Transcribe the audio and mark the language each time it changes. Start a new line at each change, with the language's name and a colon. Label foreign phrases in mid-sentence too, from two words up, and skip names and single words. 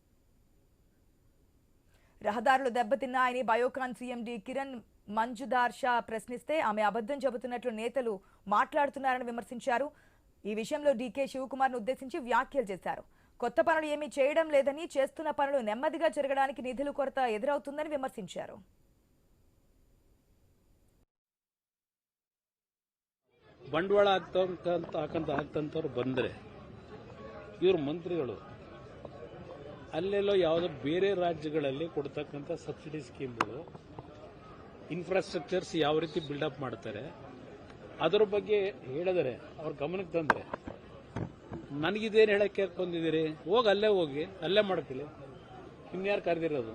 Telugu: రహదారులు దెబ్బతిన్నాయని బయోకాన్ సీఎండీ కిరణ్ మంజుదార్ షా ప్రశ్నిస్తే ఆమె అబద్ధం చెబుతున్నట్లు నేతలు మాట్లాడుతున్నారని విమర్శించారు. ఈ విషయంలో డీకే శివకుమార్ను ఉద్దేశించి వ్యాఖ్యలు చేశారు. కొత్త పనులు ఏమీ చేయడం లేదని, చేస్తున్న పనులు నెమ్మదిగా జరగడానికి నిధుల కొరత ఎదురవుతుందని విమర్శించారు.
Kannada: ಬಂಡವಾಳ ಹಾಕಂತವ್ರು ಬಂದರೆ ಇವರು ಮಂತ್ರಿಗಳು ಅಲ್ಲೆಲ್ಲೋ ಯಾವುದೋ ಬೇರೆ ರಾಜ್ಯಗಳಲ್ಲಿ ಕೊಡ್ತಕ್ಕಂಥ
English: subsidy schemes infrastructures
Kannada: ಯಾವ ರೀತಿ ಬಿಲ್ಡಪ್ ಮಾಡ್ತಾರೆ ಅದರ ಬಗ್ಗೆ ಹೇಳಿದರೆ ಅವ್ರ ಗಮನಕ್ಕೆ ತಂದರೆ ನನಗಿದೇನು ಹೇಳಕ್ಕೆ ಕೇಳ್ಕೊಂಡಿದ್ದೀರಿ, ಹೋಗಿ ಅಲ್ಲೇ ಹೋಗಿ ಅಲ್ಲೇ ಮಾಡ್ಕೊಳ್ಳಿ, ಇನ್ಯಾರು ಕರೆದಿರೋದು?